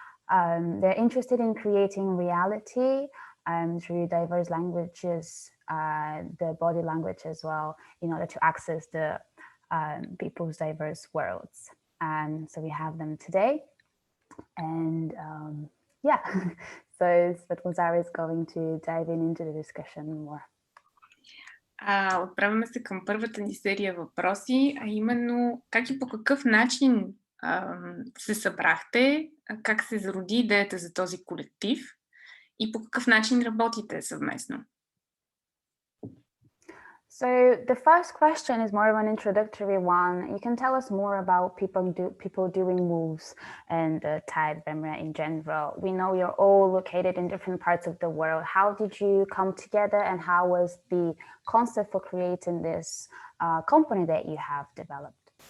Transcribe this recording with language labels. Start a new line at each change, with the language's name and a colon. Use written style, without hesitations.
English: They're interested in creating reality through diverse languages, the body language as well, in order to access the people's diverse worlds. So we have them today. And yeah, so Svetlana is going to dive into the discussion more.
Bulgarian: Отправяме се към първата ни серия въпроси, а именно как и по какъв начин се събрахте, как се зароди идеята за този колектив и по какъв начин работите съвместно.
English: So the first question is more of an introductory one. You can tell us more about people doing moves and Taet Vremya in general. We know you're all located in different parts of the world. How did you come together, and how was the concept for creating this company that you have developed?